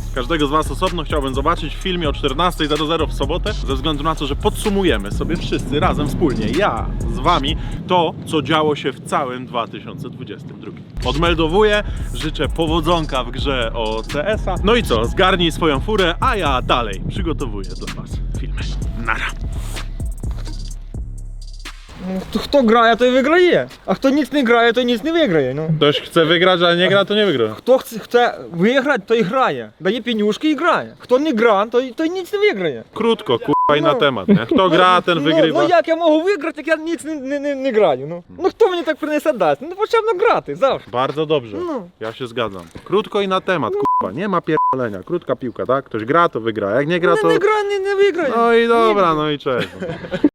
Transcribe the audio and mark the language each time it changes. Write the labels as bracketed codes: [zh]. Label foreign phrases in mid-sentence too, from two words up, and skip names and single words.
[pl] Każdego z was osobno chciałbym zobaczyć w filmie o 14:00 w sobotę, ze względu na to, że podsumujemy sobie wszyscy razem wspólnie, ja z wami, to, co działo się w całym 2022. Odmeldowuję, życzę powodzonka w grze o CS-a. No i co, zgarnij swoją furę, a ja dalej przygotowuję dla was filmy. Nara. [uk] Хто грає, той виграє. А хто ніц не грає, той ніц не виграє. Ну. [pl] Ktoś chce wygrać, a nie gra, to nie wygra. [uk] Хто chce виграти, той грає. Дає пенюшки і грає. Хто не грає, той ніц не виграє. [pl] Krótko, kurwa i na temat, nie? Kto gra, ten wygrywa. [uk] Ну як я можу виграти, як я ніц не граю. Ну хто мені так принесе дасть? Ну потрібно грати, завжди. [pl] Bardzo dobrze, No. ja się zgadzam. Krótko i na temat, kurwa, nie ma pierdolenia. Krótka piłka, tak? Ktoś gra, to wygra, jak nie gra, to... [uk] Не грає, не виграє. [pl] No i dobra, no i cześć.